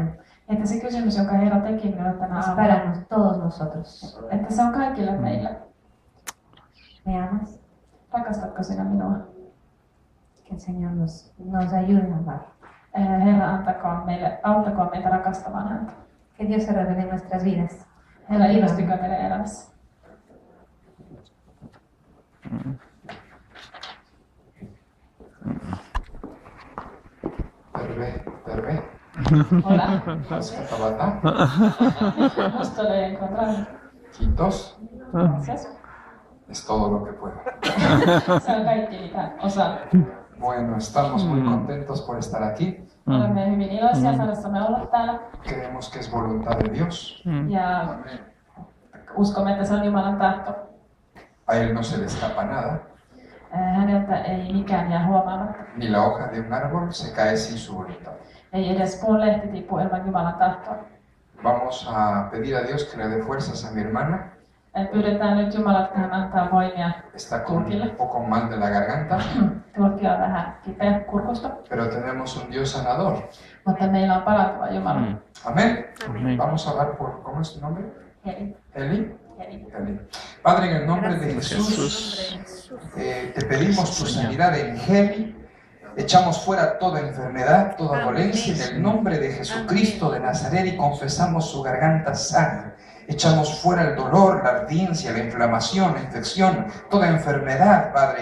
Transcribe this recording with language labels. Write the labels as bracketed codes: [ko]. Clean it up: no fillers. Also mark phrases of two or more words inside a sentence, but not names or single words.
[fi] että se kysymys, jonka Herra teki minulle tänä [es] es [fi] aamuna, [es] para todos nosotros. [fi] että se on kaikille meille. [es] ¿Me amas? [fi] Rakastatko sinä minua? [es] Que el Señor nos ayude a amar. [fi] Herra, auttakoon meitä rakastamaan häntä. [es] Que Dios se revele en nuestras vidas. [fi] Herra, ilmestykö meidän elämässä. Terve. [es] Hola. [fi] Hauska tavata. [es] Gusto de encontrar. [fi] Kiitos. [es] Gracias. Es todo lo que puedo. [fi] Se on kaikki, mitä osaan. [es] Bueno, estamos muy contentos por estar aquí. [fi] Olemme hyvin iloisia saadessamme olla täällä. [es] Creemos que es voluntad de Dios. [fi] Ja uskomme, että se on Jumalan tahto. [es] A Él no se le escapa nada. [fi] Häneltä ei mikään jää huomaamatta. [es] Ni la hoja de un árbol se cae sin su voluntad. [fi] Ei edes puun lehti tipu ilman Jumalan tahtoa. [es] Vamos a pedir a Dios que le dé fuerzas a mi hermana. [fi] Pyydetään nyt Jumala, että hän antaa voimia. [es] Está con un poco mal de la garganta, [fi] Tulkki on vähän kipeä kurkusta, [es] pero tenemos un Dios sanador. [fi] mutta meillä on parantava Jumala. [es] Amén. Amén. Vamos a orar por, ¿cómo es tu nombre? Heli. Eli. Heli. Eli. Padre, en el nombre de Jesús, te pedimos tu sanidad en Heli. Echamos fuera toda enfermedad, toda dolencia en el nombre de Jesucristo de Nazaret y confesamos su garganta sana. Echamos fuera el dolor, la ardencia, la inflamación, la infección, toda enfermedad, Padre.